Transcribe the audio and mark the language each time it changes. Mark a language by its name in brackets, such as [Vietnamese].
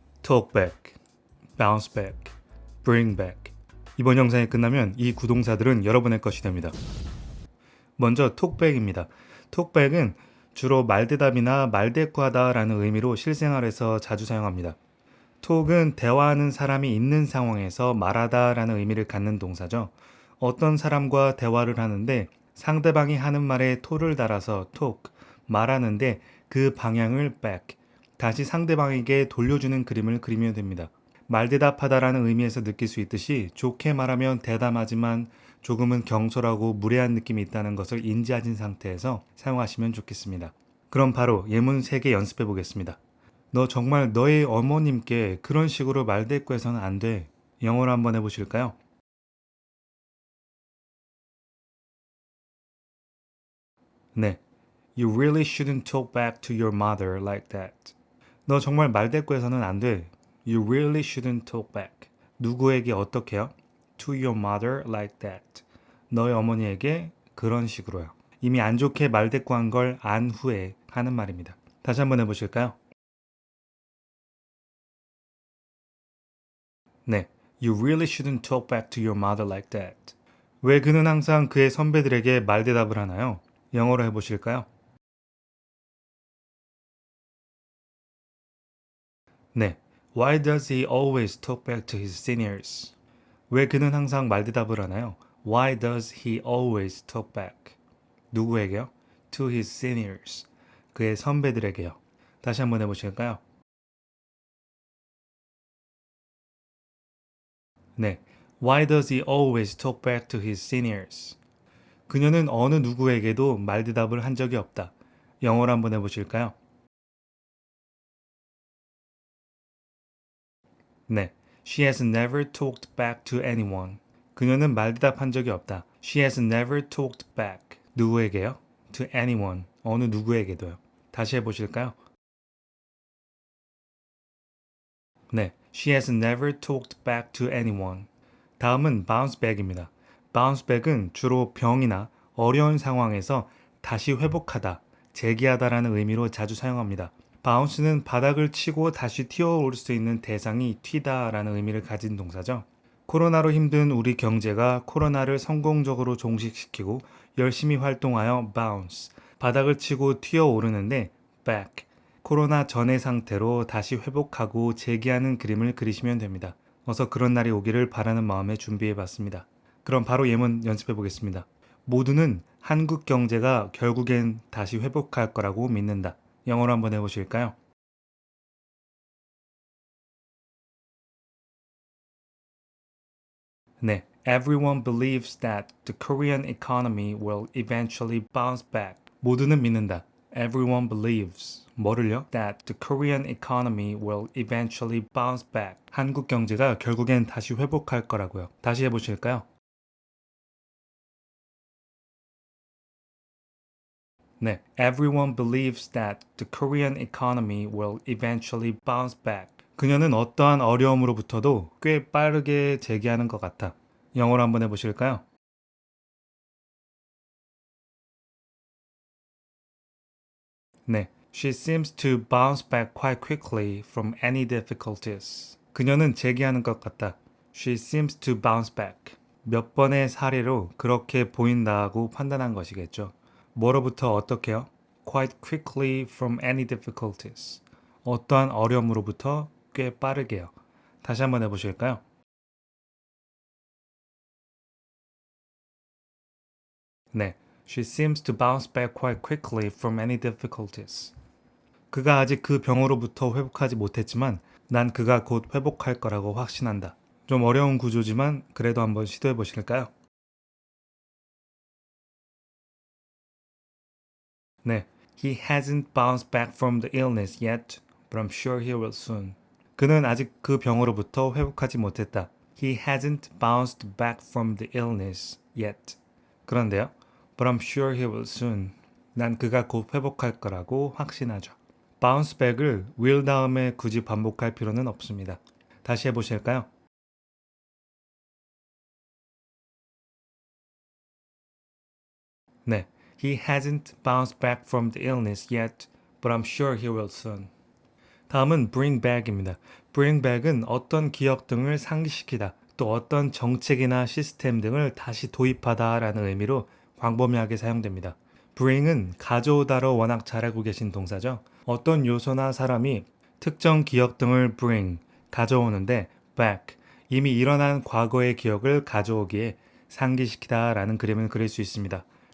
[English] talk back, bounce back, bring back. [Korean] 이번 영상이 끝나면 이 구동사들은 여러분의 것이 됩니다. 먼저 talkback입니다. talkback은 주로 말대답이나 말대꾸하다 라는 의미로 실생활에서 자주 사용합니다. talk은 대화하는 사람이 있는 상황에서 말하다 라는 의미를 갖는 동사죠. 어떤 사람과 대화를 하는데 상대방이 하는 말에 to를 달아서 talk, 말하는데 그 방향을 back, 다시 상대방에게 돌려주는 그림을 그리면 됩니다. 말대답하다라는 의미에서 느낄 수 있듯이 좋게 말하면 대담하지만 조금은 경솔하고 무례한 느낌이 있다는 것을 인지하신 상태에서 사용하시면 좋겠습니다. 그럼 바로 예문 3개 연습해 보겠습니다. 너 정말 너의 어머님께 그런 식으로 말대꾸해서는 안 돼. 영어로 한번 해보실까요? 네. [English] You really shouldn't talk back to your mother like that. [Korean] 너 정말 말대꾸해서는 안 돼. [English] You really shouldn't talk back. [Korean] 누구에게 어떻게요? [English] To your mother like that. [Korean] 너의 어머니에게 그런 식으로요. 이미 안 좋게 말대꾸한 걸 안 후에 하는 말입니다. 다시 한번 해보실까요? 네. [English] You really shouldn't talk back to your mother like that. [Korean] 왜 그는 항상 그의 선배들에게 말대답을 하나요? 영어로 해보실까요? 네. [English] Why does he always talk back to his seniors? [Korean] 왜 그는 항상 말대답을 하나요? [English] Why does he always talk back? [Korean] 누구에게요? [English] To his seniors. [Korean] 그의 선배들에게요. 다시 한번 해보실까요? 네. [English] Why does he always talk back to his seniors? [Korean] 그녀는 어느 누구에게도 말대답을 한 적이 없다. 영어로 한번 해보실까요? 네. [English] She has never talked back to anyone. [Korean] 그녀는 말대답한 적이 없다. [English] She has never talked back. [Korean] 누구에게요? [English] To anyone. [Korean] 어느 누구에게도요. 다시 해보실까요? 네. [English] She has never talked back to anyone. [Korean] 다음은 bounce back입니다. bounce back은 주로 병이나 어려운 상황에서 다시 회복하다, 재기하다라는 의미로 자주 사용합니다. bounce는 바닥을 치고 다시 튀어오를 수 있는 대상이 튀다라는 의미를 가진 동사죠. 코로나로 힘든 우리 경제가 코로나를 성공적으로 종식시키고 열심히 활동하여 bounce, 바닥을 치고 튀어오르는데 back, 코로나 전의 상태로 다시 회복하고 재기하는 그림을 그리시면 됩니다. 어서 그런 날이 오기를 바라는 마음에 준비해 봤습니다. 그럼 바로 예문 연습해 보겠습니다. 모두는 한국 경제가 결국엔 다시 회복할 거라고 믿는다. 영어로 한번 해보실까요? 네. [English] Everyone believes that the Korean economy will eventually bounce back. [Korean] 모두는 믿는다. [English] Everyone believes. [Korean] 뭐를요? [English] That the Korean economy will eventually bounce back. [Korean] 한국 경제가 결국엔 다시 회복할 거라고요. 다시 해보실까요? 네. [English] Everyone believes that the Korean economy will eventually bounce back. [Korean] 그녀는 어떠한 어려움으로부터도 꽤 빠르게 재기하는 것 같아. 영어로 한번 해보실까요? 네. [English] She seems to bounce back quite quickly from any difficulties. [Korean] 그녀는 재기하는 것 같다. [English] She seems to bounce back. [Korean] 몇 번의 사례로 그렇게 보인다고 판단한 것이겠죠. 뭐로부터 어떻게요? [English] Quite quickly from any difficulties. [Korean] 어떠한 어려움으로부터 꽤 빠르게요. 다시 한번 해보실까요? 네. [English] She seems to bounce back quite quickly from any difficulties. [Korean] 그가 아직 그 병으로부터 회복하지 못했지만 난 그가 곧 회복할 거라고 확신한다. 좀 어려운 구조지만 그래도 한번 시도해 보실까요? 네. [English] He hasn't bounced back from the illness yet, but I'm sure he will soon. [Korean] 그는 아직 그 병으로부터 회복하지 못했다. [English] He hasn't bounced back from the illness yet. [Korean] 그런데요. [English] But I'm sure he will soon. [Korean] 난 그가 곧 회복할 거라고 확신하죠. bounce back을 will 다음에 굳이 반복할 필요는 없습니다. 다시 해보실까요? 네. [English] He hasn't bounced back from the illness yet, but I'm sure he will soon. [Korean] 다음은 bring back입니다. bring back은 어떤 기억 등을 상기시키다, 또 어떤 정책이나 시스템 등을 다시 도입하다라는 의미로 광범위하게 사용됩니다. bring은 가져오다로 워낙 잘 알고 계신 동사죠. 어떤 요소나 사람이 특정 기억 등을 bring, 가져오는데 back, 이미 일어난 과거의 기억을 가져오기에 상기시키다라는 그림을 그릴 수 있습니다.